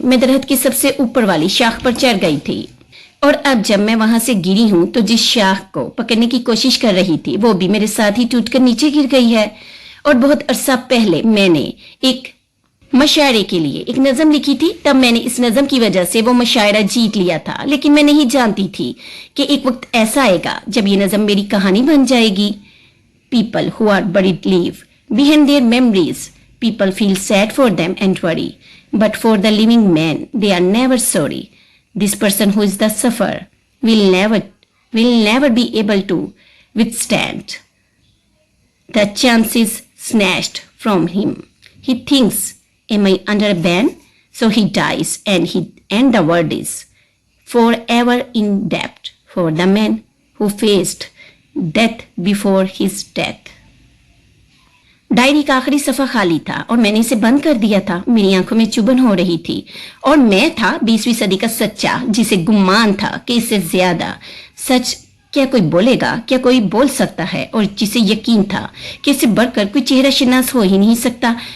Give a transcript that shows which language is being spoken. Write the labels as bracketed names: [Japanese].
[Hindi] मैं दरख्त की सबसे ऊपर वाली शाख पर चढ़ गई थी, और अब जब मैं वहां से गिरी हूं तो जिस शाख को पकड़ने की कोशिश कर रही थी वो भी मेरे साथ ही टूटकर नीचे गिर गई है। और बहुत अरसा पहले मैंने एक मशायरे के लिए एक नज़म लिखी थी, तब मैंने इस नज़म की वजह से वो मशायरा जीत लिया था। लेकिन मैं नहीं जानती थी कि एक वक्त ऐसा आएगा जब ये नज़म मेरी कहानी बन जाएगी। [English] People who are buried live behind their memories. People feel sad for them and worry, but for the living man, they are never sorry. This person who is the sufferer will never be able to withstand the chances snatched from him. He thinks, am I under a ban? So he dies, and the world is forever in debt for the man who faced death before his death. [Hindi] Diary का आखिरी सफा खाली था और मैंने इसे बंद कर दिया था। मेरी आंखों में चुभन हो रही थी, और मैं था 20वीं सदी का सच्चा, जिसे गुमान था कि इससे ज्यादा सच क्या कोई बोलेगा, क्या कोई बोल सकता है, और जिसे यकीन था कि इससे बढ़कर कोई चेहरा शिनास हो ही नहीं सकता।